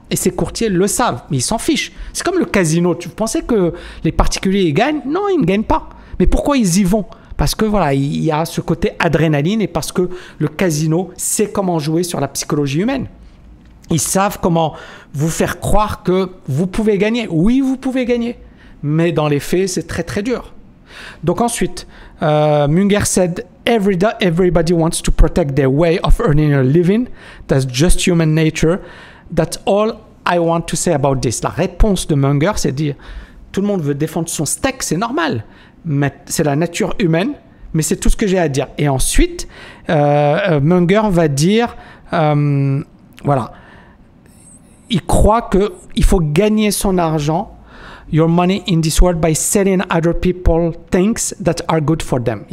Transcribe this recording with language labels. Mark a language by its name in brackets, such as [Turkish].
[French] Et ces courtiers le savent, mais ils s'en fichent. C'est comme le casino. Tu pensais que les particuliers ils gagnent? Non, ils ne gagnent pas. Mais pourquoi ils y vont? Parce que il y a ce côté adrénaline et parce que le casino sait comment jouer sur la psychologie humaine. Ils savent comment vous faire croire que vous pouvez gagner. Oui, vous pouvez gagner. Mais dans les faits, c'est très très dur. Donc ensuite, [English] Munger said, everybody wants to protect their way of earning a living. That's just human nature. That's all I want to say about this. [French] La réponse de Munger, c'est de dire, tout le monde veut défendre son steak, c'est normal. Mais c'est la nature humaine, mais c'est tout ce que j'ai à dire. Et ensuite, Munger va dire, il croit qu'il faut gagner son argent, [English] your money in this world, by selling other people things that are good for them.